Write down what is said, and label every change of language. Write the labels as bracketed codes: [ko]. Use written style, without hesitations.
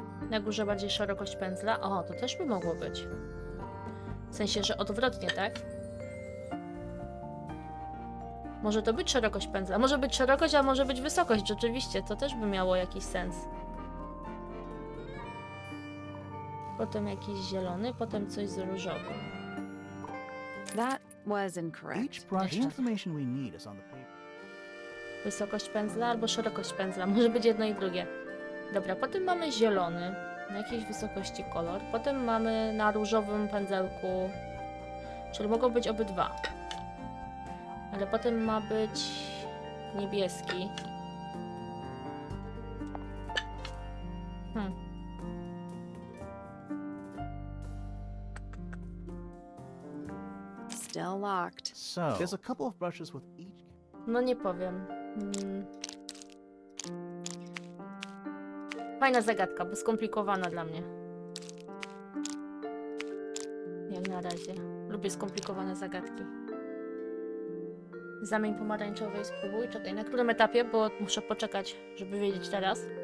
[pl] Na górze bardziej szerokość pędzla. O, to też by mogło być. W sensie, że odwrotnie, tak? Może to być szerokość pędzla. Może być szerokość, a może być wysokość. Rzeczywiście, to też by miało jakiś sens. Potem jakiś zielony, potem coś z różowym. [en] That was incorrect. Each brush, the information we need is on the paper. [pl] Wysokość pędzla albo szerokość pędzla. Może być jedno i drugie. Dobra, potem mamy zielony. Na jakiejś wysokości kolor. Potem mamy na różowym pędzelku. Czyli mogą być obydwa. Ale potem ma być niebieski. [en] Still locked. So, there's a couple of brushes with each. [pl] No nie powiem. Fajna zagadka, bo skomplikowana dla mnie. Jak na razie. Lubię skomplikowane zagadki. Zamień pomarańczowy i spróbuj. Czekaj, na którym etapie? Bo muszę poczekać, żeby wiedzieć teraz.